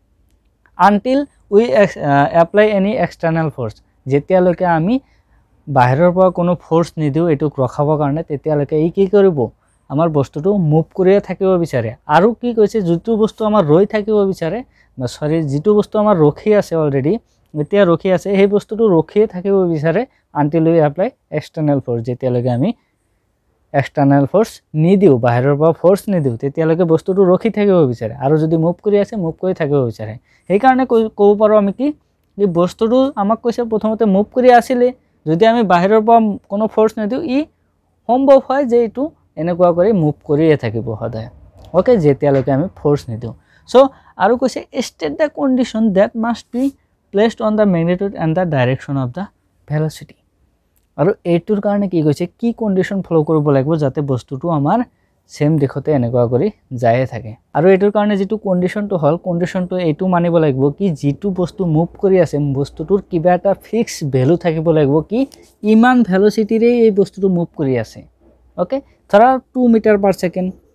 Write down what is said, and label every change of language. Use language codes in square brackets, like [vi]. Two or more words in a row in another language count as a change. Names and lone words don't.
[en] until we apply any external force [as] যেতিয়ালৈকে আমি বাহিৰৰ পৰা কোনো ফোর্স নিদিও এটোক ৰখাবৰ কাৰণে তেতিয়ালৈকে ই কি কৰিব আমাৰ বস্তুটো মুভ কৰিয়ে থাকিব বিচাৰে আৰু কি কৈছে যেটো বস্তু আমাৰ ৰৈ থাকিব বিচাৰে বা সৰি যেটো বস্তু আমাৰ ৰখি আছে অলৰেডি এতিয়া ৰখি আছে এই বস্তুটো ৰখিয়ে থাকিব বিচাৰে [en] until we apply external force [as] যেতিয়ালৈকে আমি [en] external force [as] নিদিও বাহিৰৰ পৰা ফোর্স নিদিও তেতিয়ালৈকে বস্তুটো ৰখি থাকিব বিচাৰে আৰু যদি মুভ কৰি আছে মুভ কৰি থাকিব বিচাৰে এই কাৰণে ক'ব পাৰো আমি কি এই বস্তুটো আমাক কৈছে প্ৰথমতে মুভ কৰি আছিল যদি আমি বাহিৰৰ পৰা কোনো ফোর্স নিদিও ই সম্ভৱ হয় যে এটো এনেকুৱা কৰি মুভ কৰিয়ে থাকিব সদায় ওকে যেতিয়ালৈকে আমি ফোর্স নিদিও সো আৰু কৈছে [en] state the condition that must be placed on the magnitude and the direction of the velocity [as] আৰু এইটোৰ কাৰণে কি কৈছে কি কন্ডিশন ফলো কৰিব লাগিব যাতে বস্তুটো আমাৰ সেম দিশতে এনেকুৱা কৰি যায় থাকে আৰু এইটোৰ কাৰণে যেটো কন্ডিশনটো হল কন্ডিশনটো এইটো মানিব লাগিব কি যেটো বস্তু মুভ কৰি আছে বস্তুটোৰ কিবা এটা [en] fix value [as] থাকিব লাগিব কি ইমান ভেলোসিটিৰে এই বস্তুটো মুভ কৰি আছে ওকে ধৰা 2 [en] meter per second